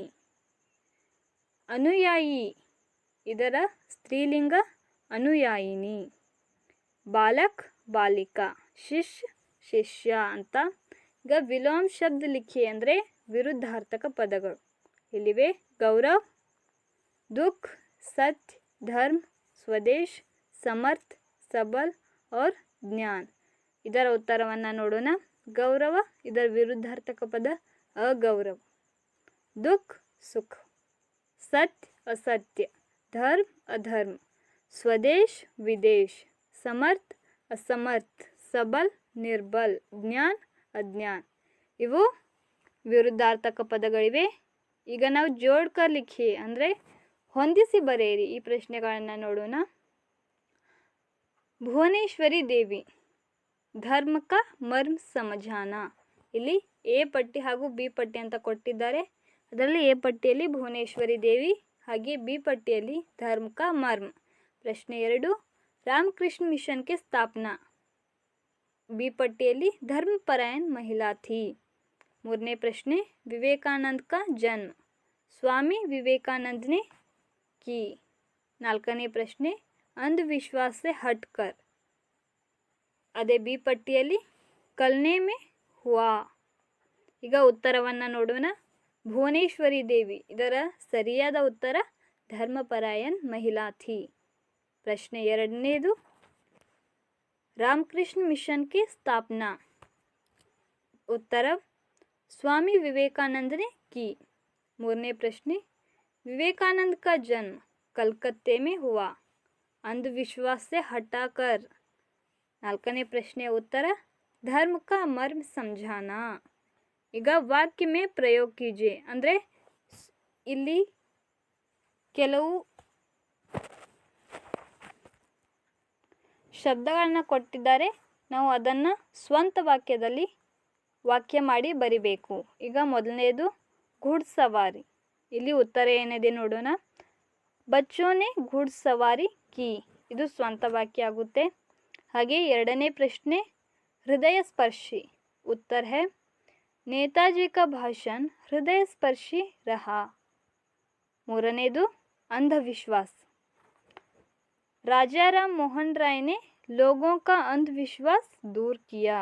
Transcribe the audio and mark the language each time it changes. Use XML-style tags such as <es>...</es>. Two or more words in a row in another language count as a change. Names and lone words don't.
<kn>ಅನುಯಾಯಿ, ಇದರ ಸ್ತ್ರೀಲಿಂಗ ಅನುಯಾಯಿನಿ.</kn> <hi>बालक बालिका, शिष्य शिष्य ಅಂತ.</hi> <kn>ಈಗ</kn> <hi>विलोम शब्द लिखि</hi> <kn>ಅಂದರೆ ವಿರುದ್ಧಾರ್ಥಕ ಪದಗಳು ಇಲ್ಲಿವೆ. ಗೌರವ್,</kn> <hi>दुख, सत्य, धर्म, स्वदेश, समर्थ, सबल और ज्ञान.</hi> <kn>ಇದರ ಉತ್ತರವನ್ನು ನೋಡೋಣ. ಗೌರವ ಇದರ ವಿರುದ್ಧಾರ್ಥಕ ಪದ ಅಗೌರವ.</kn> <hi>दुख सुख, सत्य असत्य, धर्म अधर्म, स्वदेश विदेश, समर्थ असमर्थ, सबल निर्बल, ज्ञान अज्ञान.</hi> <kn>ಇವು ವಿರುದ್ಧಾರ್ಥಕ ಪದಗಳಿವೆ. ಈಗ ನಾವು</kn> <hi>जोड़कर लिखि</hi> <kn>ಅಂದರೆ ಹೊಂದಿಸಿ ಬರೆಯಿರಿ ಈ ಪ್ರಶ್ನೆಗಳನ್ನು ನೋಡೋಣ.</kn> <hi>भुवनेश्वरी देवी, धर्म का मर्म ಸಮझाना.</hi> <kn>ಇಲ್ಲಿ ಎ ಪಟ್ಟಿ ಹಾಗೂ ಬಿ ಪಟ್ಟಿ ಅಂತ ಕೊಟ್ಟಿದ್ದಾರೆ. ಅದರಲ್ಲಿ ಎ ಪಟ್ಟಿಯಲ್ಲಿ ಭುವನೇಶ್ವರಿ ದೇವಿ ಹಾಗೆ ಬಿ ಪಟ್ಟಿಯಲ್ಲಿ</kn> <hi>धर्म का मर्म. प्रश्न 2 रामकृष्ण मिशन के स्थापना. बी पट्टिಯಲ್ಲಿ धर्मपरायण महिला थी. 3ನೇ प्रश्न विवेकानंद का जन्म स्वामी विवेकानंद ने की. 4ನೇ प्रश्न अंधविश्वास से हटकर.</hi> <kn>ಅದೇ ಬಿ ಪಟ್ಟಿಯಲ್ಲಿ</kn> <hi>कल्ने में हुआ.</hi> <kn>ಈಗ ಉತ್ತರವನ್ನು ನೋಡೋಣ. ಭುವನೇಶ್ವರಿ ದೇವಿ ಇದರ ಸರಿಯಾದ ಉತ್ತರ</kn> <hi>धर्मपरायण महिला थी। प्रश्न ಎರಡನೇದು, रामकृष्ण मिशन की स्थापना। उत्तर, स्वामी विवेकानंद ने की।</hi> <kn>ಮೂರನೇ ಪ್ರಶ್ನೆ,</kn> <hi>विवेकानंद का जन्म कलकत्ते में हुआ, अंधविश्वास से हटाकर।</hi> <kn>ನಾಲ್ಕನೇ ಪ್ರಶ್ನೆಯ ಉತ್ತರ,</kn> <hi>धर्म का मर्म समझाना।</hi> <kn>ಈಗ</kn> <hi>वाक्य में प्रयोग कीजिए</hi> <kn>ಅಂದರೆ ಇಲ್ಲಿ ಕೆಲವು ಶಬ್ದಗಳನ್ನು ಕೊಟ್ಟಿದ್ದಾರೆ, ನಾವು ಅದನ್ನು ಸ್ವಂತ ವಾಕ್ಯದಲ್ಲಿ ವಾಕ್ಯ ಮಾಡಿ ಬರಿಬೇಕು। ಈಗ ಮೊದಲನೇದು घुड़सवारी, ಇಲ್ಲಿ ಉತ್ತರ ಏನಿದೆ ನೋಡೋಣ।</kn> <hi>बच्चों ने घुड़सवारी की,</hi> <kn>ಇದು ಸ್ವಂತ ವಾಕ್ಯ ಆಗುತ್ತೆ। ಹಾಗೆ ಎರಡನೇ ಪ್ರಶ್ನೆ</kn> <hi>हृदय स्पर्शी, उत्तर है नेताजी का भाषण हृदय स्पर्शी रहा। ಮೂರನೇದು अंधविश्वास, राजा राम मोहन राय ने लोगों का अंधविश्वास दूर किया।</hi>